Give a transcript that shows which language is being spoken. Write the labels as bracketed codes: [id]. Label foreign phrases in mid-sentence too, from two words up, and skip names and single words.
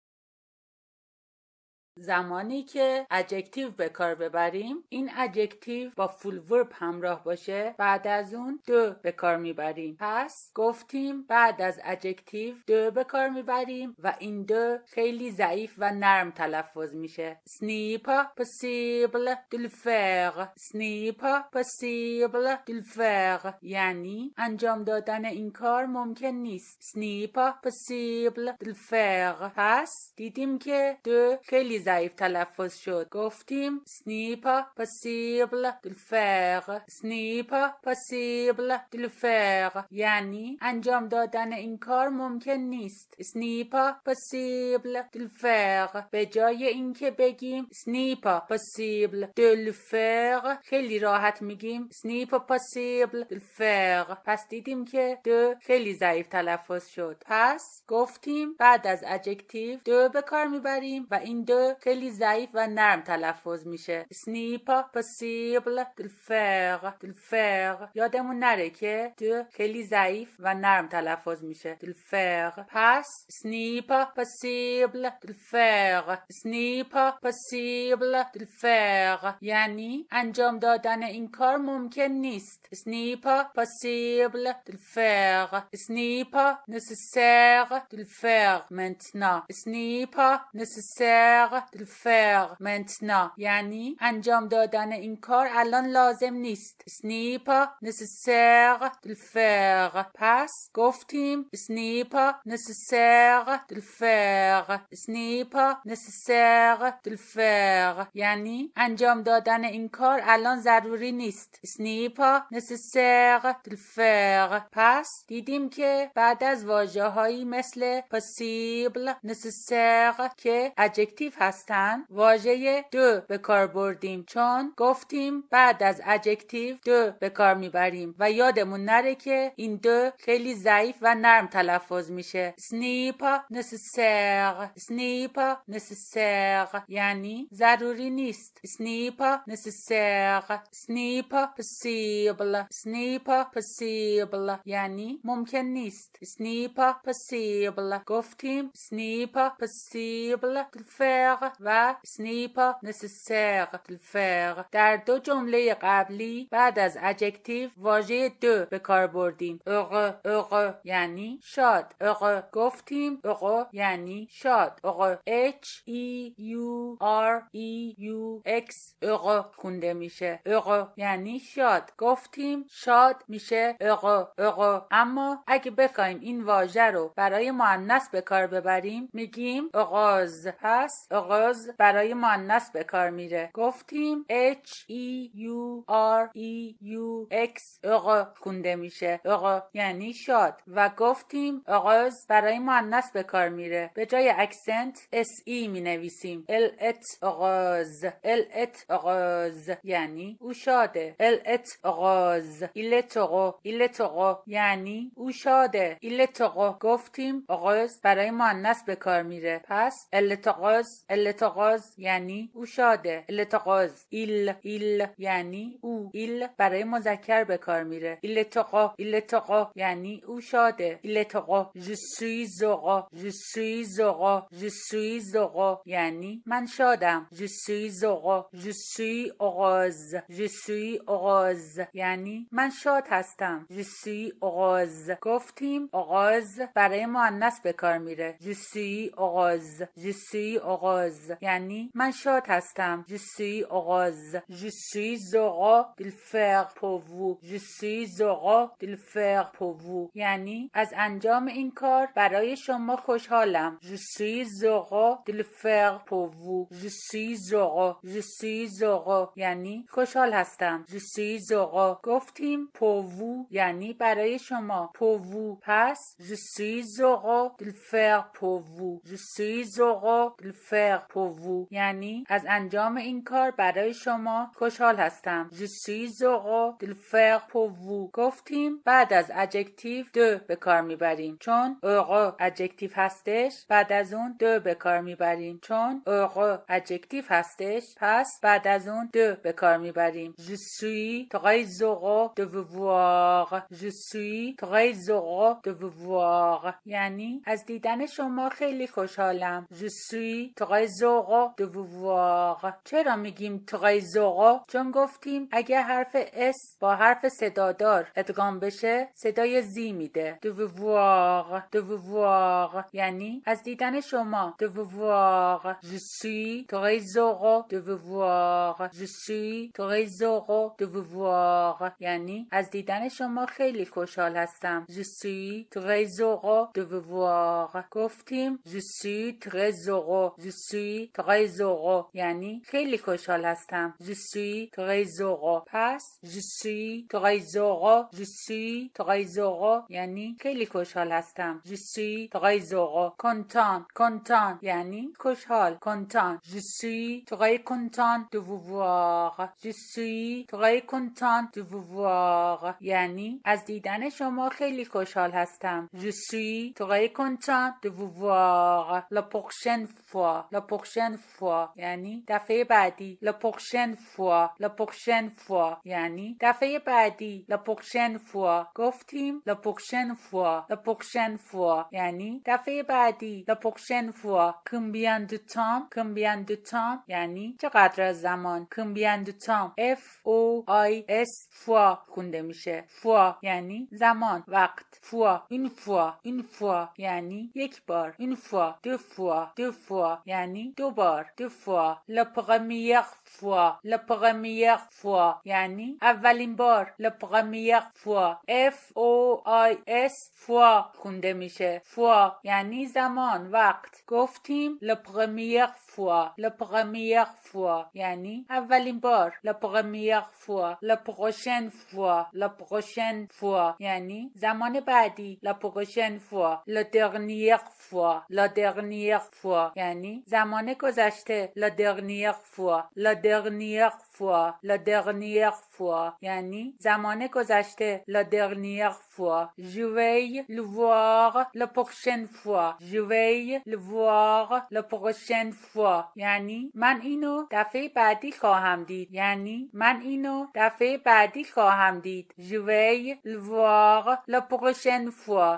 [fa] زمانی که ادجکتیو به کار ببریم، این ادجکتیو با [en] full verb [fa] همراه باشه، بعد از اون دو به کار میبریم. پس گفتیم بعد از ادجکتیو دو به کار میبریم و این دو خیلی ضعیف و نرم تلفظ میشه. [fr] Ce n'est pas possible de le faire. Ce n'est pas possible de le faire. [fa] یعنی انجام دادن این کار ممکن نیست. [fr] Ce n'est pas possible de le faire. [fa] پس دیدیم که دو خیلی ضعیف تلفظ شد. [fr] گفتیم Ce n'est pas possible de le faire. Ce n'est pas possible de le faire. [fa] یعنی انجام دادن این کار ممکن نیست. [fr] Ce n'est pas possible de le faire. [fa] به جای اینکه بگیم [fr] Ce n'est pas possible de le faire، [fa] خیلی راحت میگیم [fr] Ce n'est pas possible de le faire. [fa] پس دیدیم که دو خیلی ضعیف تلفظ شد. پس گفتیم بعد از ادجکتیو دو به کار میبریم و این دو خیلی ضعیف و نرم تلفظ میشه. [fr] Ce n'est pas possible de le faire. de le faire. [fa] یادمون نره که دو خیلی ضعیف و نرم تلفظ میشه. [fr] de le faire. پس Ce n'est pas possible de le faire. Ce n'est pas possible de le faire. [fa] یعنی انجام دادن این کار ممکن نیست. [fr] Ce n'est pas possible de le faire. Ce n'est pas nécessaire de le faire maintenant. Ce n'est pas nécessaire de le faire maintenant. [fa] یعنی انجام دادن این کار الان لازم نیست. [fr] Ce n'est pas nécessaire de le faire. [fa] پس گفتیم [fr] Ce n'est pas nécessaire de le faire. Ce n'est pas nécessaire de le faire. [fa] یعنی انجام دادن این کار الان ضروری نیست. [fr] Ce n'est pas nécessaire de le faire. [fa] پس دیدیم که بعد از واژه‌هایی مثل [fr] possible، necessaire [fa] که ادجکتیو هستن، واژه دو به کار بردیم، چون گفتیم بعد از ادجکتیو دو به کار میبریم و یادمون نره که این دو خیلی ضعیف و نرم تلفظ میشه. [fr] Ce n'est pas nécessaire. Ce n'est pas nécessaire. [fa] یعنی ضروری نیست. [fr] Ce n'est pas nécessaire. Ce n'est pas possible. Ce n'est pas possible. [fa] یعنی ممکن نیست. [fr] Ce n'est pas possible. گفتیم Ce n'est pas possible de le faire و Ce n'est pas nécessaire de le faire. [fa] در دو جمله قبلی بعد از ادجکتیو واژه دو به کار بردیم. heureux یعنی شاد. heureux گفتیم heureux یعنی شاد. [fr] heureux H E U R E U X heureux [fa] خونده میشه. heureux یعنی شاد. گفتیم شاد میشه heureux. اما اگه بخوایم این واژه رو برای مؤنث به کار ببریم میگیم heureuse. پس heureuse برای مؤنث به کار میره. [fr] گفتیم H E U R E U X heureux [fa] خونده میشه. heureux یعنی شاد و گفتیم heureuse برای مؤنث به کار میره. به جای اکسنت S E می نویسیم. [fr] Elle est heureuse. Elle est heureuse [fa] یعنی او شاده. [fr] Elle est heureuse. Il est heureux. Il est heureux [fa] یعنی او شاده. [fr] Il est heureux [fa] گفتیم heureuse برای مؤنث به کار میره. [fr] پس elle est heureuse. Elle est heureuse [fa] یعنی او شاده. [fr] Elle est heureuse. [fa] Il یعنی او. il برای مذکر به کار میره. [fr] Il est heureux. Il est heureux [fa] یعنی او شاده. [fr] Il est heureux. Je suis heureux. Je suis heureux. Je suis heureux [fa] یعنی من شادم. [fr] Je suis heureux. Je suis heureuse. Je suis heureuse [fa] یعنی من شاد هستم. [fr] Je suis heureuse [fa] گفتیم heureuse برای مؤنث به کار میره. [fr] Je suis heureuse. Je suis heureuse [fa] یعنی من شاد هستم. [fr] Je suis heureuse. Je suis heureux de le faire pour vous. Je suis heureux de le faire pour vous [fa] یعنی از انجام این کار برای شما خوشحالم. [fr] Je suis heureux de le faire pour vous. Je suis heureux. Je suis heureux [fa] یعنی خوشحال هستم. [fr] Je suis heureux گفتیم pour vous [fa] یعنی برای شما. [fr] pour vous پس je suis heureux de le faire pour vous. Je suis heureux de le faire faire pour vous [fa] یعنی از انجام این کار برای شما خوشحال هستم. [fr] Je suis heureux de le faire pour vous. [fa] گفتیم بعد از adjective de به کار میبریم چون heureux adjective هستش. بعد از اون de به کار میبریم چون heureux adjective هستش. پس بعد از اون de به کار میبریم. [fr] Je suis très heureux de vous voir. Je suis très heureux de vous voir [fa] یعنی از دیدن شما خیلی خوشحالم. [fr] Je suis très heureux de vous voir. [fa] چرا میگیم [fr] très heureux؟ [fa] چون گفتیم اگه حرف اس با حرف صدادار ادغام بشه صدای زی میده. [fr] de vous voir de vous voir [fa] یعنی از دیدن شما. [fr] de vous voir. Je suis très heureux de vous voir. Je suis très heureux de vous voir [fa] یعنی از دیدن شما خیلی خوشحال هستم. [fr] Je suis très heureux de vous voir. گفتیم je suis très heureux. Je suis très heureux [fa] یعنی خیلی خوشحال هستم. [fr] Je suis très heureux. پس je suis très heureux. Je suis très heureux [fa] یعنی خیلی خوشحال هستم. [fr] Je suis très heureux. content content [fa] یعنی خوشحال. [fr] content. Je suis très content de vous voir. Je suis très content de vous voir [fa] یعنی از دیدن شما خیلی خوشحال هستم. [fr] Je suis très content de vous voir la prochaine fois. la prochaine fois [fa] یعنی دفعه بعدی. [fr] la prochaine fois. la prochaine fois [fa] یعنی دفعه بعدی. [fr] la prochaine fois گفتیم la prochaine fois. la prochaine fois [fa] یعنی دفعه بعدی. [fr] la prochaine fois. combien de temps. combien de temps [fa] یعنی چقدر از زمان. [fr] combien de temps. F O I S fois [fa] خونده میشه. fois یعنی زمان وقت. [fr] fois une fois. une fois [fa] یعنی یک بار. [fr] une fois. deux fois. deux fois [fa] یعنی دو بار. [fr] deux fois. la première fois. la première fois [fa] یعنی اولین بار. [fr] la première fois. F O I S fois [fa] خونده میشه. [fr] fois [fa] یعنی زمان وقت. [fr] گفتیم la première fois. la première fois [fa] یعنی اولین بار. [fr] la première fois. la prochaine fois. la prochaine fois [fa] یعنی زمان بعدی. [fr] la prochaine fois. la dernière fois. la dernière fois [fa] یعنی زمان گذشته. [fr] la dernière fois. la dernière fois. la dernière fois [fa] یعنی زمان گذشته. [fr] la dernière fois. je vais le voir la prochaine fois. je vais le voir la prochaine fois [fa] یعنی من اینو دفعه بعدی خواهم دید. یعنی من اینو دفعه بعدی خواهم دید. [fr] je vais le voir la prochaine fois.